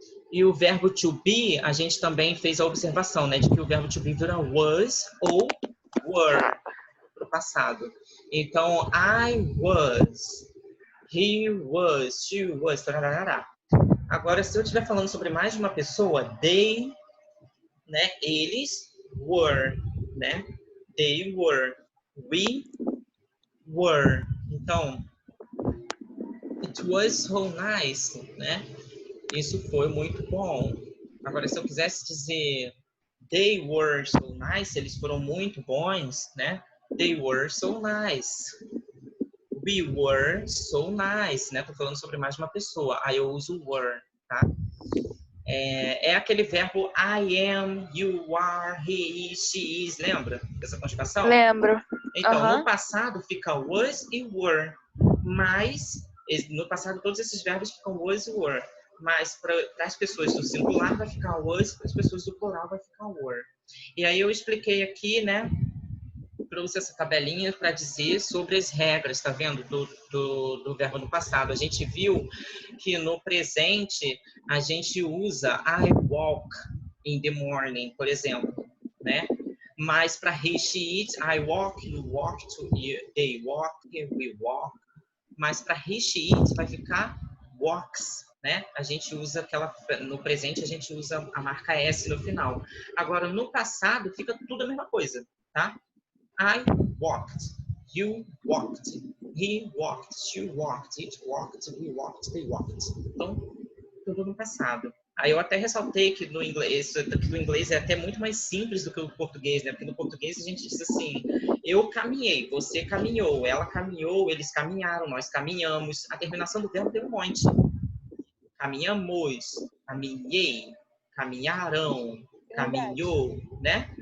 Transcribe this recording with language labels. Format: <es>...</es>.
<pt>E o verbo to be, a gente também fez a observação, né? De que o verbo to be vira was ou were para o passado.</pt> <en>Então, I was, he was, she was, tararara.</en> <pt>Agora, se eu estiver falando sobre mais de uma pessoa, they, né?</pt> <en>Eles were, né? They were, we were. Então, it was so nice, né?</en> <pt>Isso foi muito bom. Agora, se eu quisesse dizer</pt> <en>they were so nice,</en> <pt>eles foram muito bons, né?</pt> <en>They were so nice. We were so nice,</en> <pt>né? Tô falando sobre mais de uma pessoa. Aí eu uso were, tá? É aquele verbo</pt> <en>I am, you are, he is, she is.</en> <pt>Lembra dessa conjugação? Lembro. Então, no passado fica was e were. Mas, no passado, todos esses verbos ficam was e were. Mas, para as pessoas do singular, vai ficar was, para as pessoas do plural, vai ficar were. E aí eu expliquei aqui, né? Trouxe essa tabelinha para dizer sobre as regras, tá vendo? Do verbo no passado. A gente viu que no presente a gente usa</pt> <en>I walk in the morning,</en> <pt>por exemplo, né? Mas para</pt> <en>he, she, it, I walk, you walk, they walk, we walk.</en> <pt>Mas para he, she, it vai ficar walks, né? A gente usa no presente a gente usa a marca S no final. Agora no passado fica tudo a mesma coisa, tá?</pt> <en>I walked, you walked, he walked, she walked, it walked, we walked, they walked.</en> <pt>Então, tudo no passado. Aí eu até ressaltei que no inglês é até muito mais simples do que o português, né? Porque no português a gente diz assim, eu caminhei, você caminhou, ela caminhou, eles caminharam, nós caminhamos. A terminação do verbo tem um monte. Caminhamos, caminhei, caminharam, caminhou, né?</pt>